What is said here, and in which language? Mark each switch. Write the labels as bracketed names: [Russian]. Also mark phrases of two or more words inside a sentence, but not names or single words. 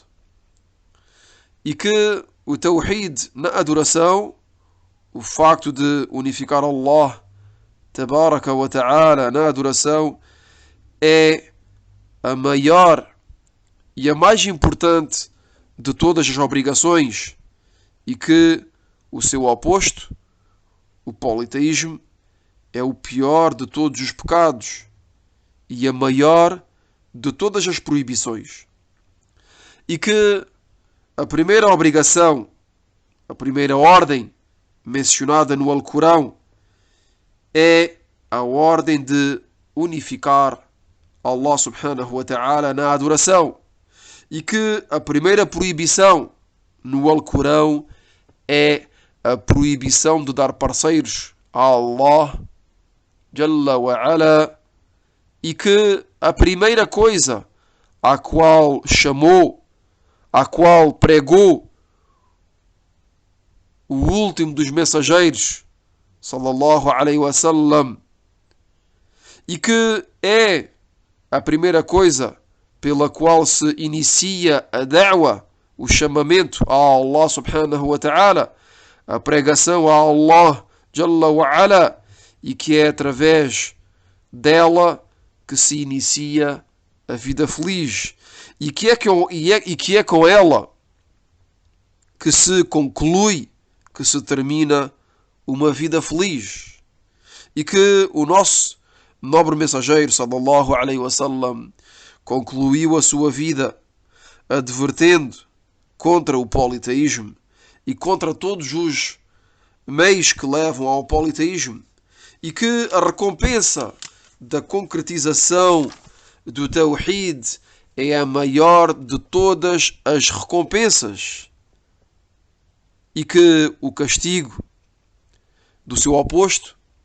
[Portuguese] E que o Tawhid na adoração, o facto de unificar [Arabic] الله تبارك وتعالى [Portuguese] na adoração, é a maior e a mais importante de todas as obrigações, e que o seu oposto, o politeísmo, é o pior de todos os pecados e a maior de todas as proibições. E que a primeira obrigação, a primeira ordem mencionada no Alcorão é a ordem de unificar [Arabic] الله سبحانه وتعالى [Portuguese] na adoração, e que a primeira proibição no Alcorão é a proibição de dar parceiros a [Arabic] الله جل وعلا, [Portuguese] e que a primeira coisa à qual chamou, à qual pregou o último dos mensageiros, [Arabic] صلى الله عليه وسلم, [Portuguese] e que é a primeira coisa pela qual se inicia a da'wa, o chamamento a [Arabic] الله سبحانه وتعالى, [Portuguese] a pregação a [Arabic] الله جل وعلا, [Portuguese] e que é através dela que se inicia a vida feliz, e que é com ela que se conclui, que se termina uma vida feliz. E que o nosso nobre mensageiro [Arabic] صلى الله عليه وسلم [Portuguese] concluiu a sua vida advertendo contra o politeísmo e contra todos os meios que levam ao politeísmo, e que a recompensa da concretização do Tawhid é a maior de todas as recompensas, e que o castigo do seu oposto,